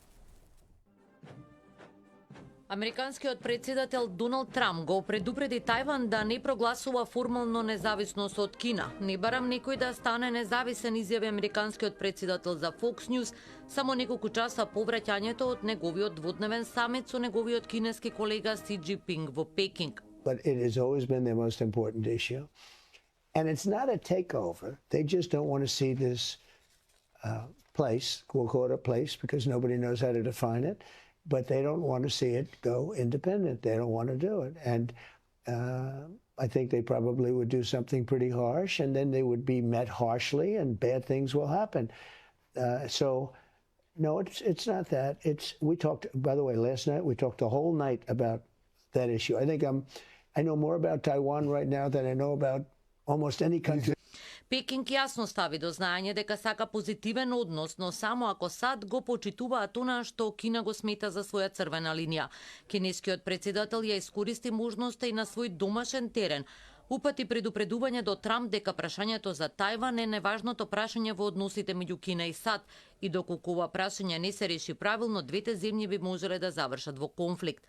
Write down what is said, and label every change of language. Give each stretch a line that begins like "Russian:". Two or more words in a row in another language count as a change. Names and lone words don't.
Macedonian: Американскиот председател Доналд Трамп го предупреди Тајван да не прогласува формално независност од Кина. Не барам некој да стане независен, изјави американскиот председател за Fox News само неколку часа по враќањето од неговиот дводневен самит со неговиот кинески колега Си Џинпинг во Пекинг.
English: But it has always been their most important issue. And it's not a takeover. They just don't want to see this place, we'll call it a place because nobody knows how to define it. but they don't want to see it go independent. They don't want to do it. And I think they probably would do something pretty harsh, and then they would be met harshly, and bad things will happen. So, no, it's not that. We talked, by the way, last night, we talked the whole night about that issue. I think I know more about Taiwan right now than I know about almost any country.
Macedonian: Пекинг јасно стави до знаење дека сака позитивен однос, но само ако САД го почитуваат она што Кина го смета за своја црвена линија. Кинескиот председател ја искористи можноста и на свој домашен терен. Упати предупредување до Трамп дека прашањето за Тајван е неважното прашање во односите меѓу Кина и САД и доколку ова прашање не се реши правилно, двете земји би можеле да завршат во конфликт.